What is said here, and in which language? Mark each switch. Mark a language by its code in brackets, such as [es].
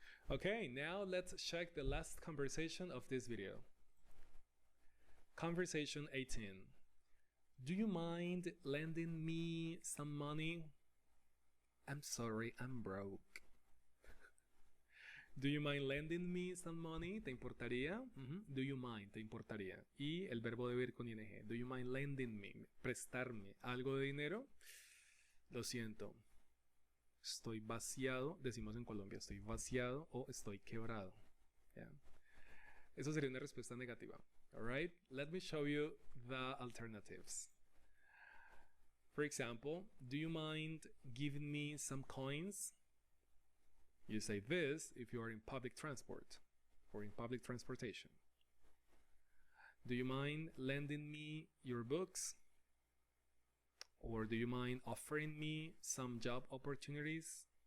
[en] Okay, now let's check the last conversation of this video. Conversation 18. Do you mind lending me some money? I'm sorry, I'm broke. Do you mind lending me some money? [es] ¿Te importaría? [en] Do you mind? [es] ¿Te importaría? Y el verbo debe ir con ing. [en] Do you mind lending me? [es] ¿Prestarme algo de dinero? Lo siento. Estoy vaciado. Decimos en Colombia, estoy vaciado o estoy quebrado. [en] Yeah. [es] Eso sería una respuesta negativa. [en] Alright? Let me show you the alternatives. For example, do you mind giving me some coins? You say this if you are in public transport or in public transportation. Do you mind lending me your books? Or do you mind offering me some job opportunities?